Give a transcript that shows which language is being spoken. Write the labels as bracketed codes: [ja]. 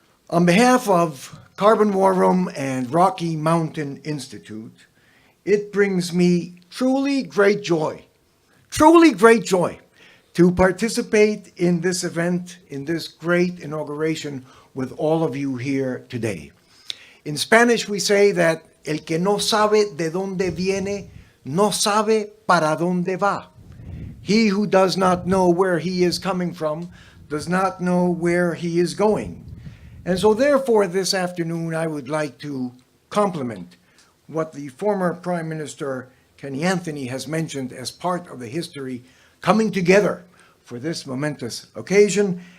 [en] On behalf of Carbon War Room and Rocky Mountain Institute, it brings me truly great joy to participate in this event, in this great inauguration with all of you here today. In Spanish, we say that [es] el que no sabe de dónde viene, no sabe para dónde va. [en] He who does not know where he is coming from does not know where he is going. And so therefore, this afternoon, I would like to compliment what the former Prime Minister Kenny Anthony has mentioned as part of the history coming together for this momentous occasion.